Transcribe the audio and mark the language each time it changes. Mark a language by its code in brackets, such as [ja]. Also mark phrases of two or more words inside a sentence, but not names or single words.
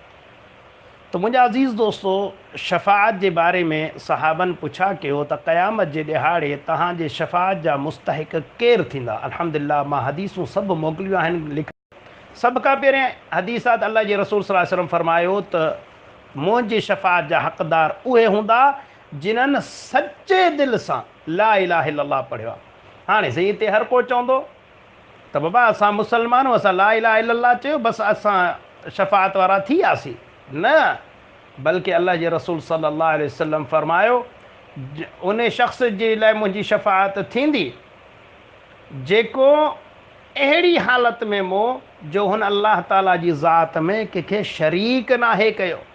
[sd] त मुंहिंजा अज़ीज़ दोस्तो, शफ़ाअत जे बारे में सहाबनि पुछा कयो त क़यामत जे ॾिहाड़े तव्हांजे शफ़ाअत जा मुस्तहिक़ केरु थींदा। अल्हम्दुलिल्लाह, मां हदीसूं सभु मोकिलियूं आहिनि लिख। सभ खां पहिरियां हदीस आहे त अल्लाह जे रसूल [ar] صلى الله عليه وسلم [sd] फ़रमायो त मुंहिंजी शफ़ाअत जा हक़दार उहे हूंदा जिन्हनि सचे दिलि सां [ar] لا إله إلا الله [sd] पढ़ियो आहे। हाणे साईं, हिते हर को चवंदो त बाबा असां मुसलमान आहियूं, असां [ar] لا إله إلا الله [sd] चयो, बसि असां शफ़ाअत वारा थी वियासीं। न, बल्कि अल्लाह जे रसूल [ar] صلى الله عليه وسلم [sd] फ़रमायो उन शख़्स जे लाइ मुंहिंजी शफ़ाअत थींदी जेको अहिड़ी हालत में जो हुन अल्लाह ताला जी ज़ात में कंहिंखे शरीक नाहे कयो।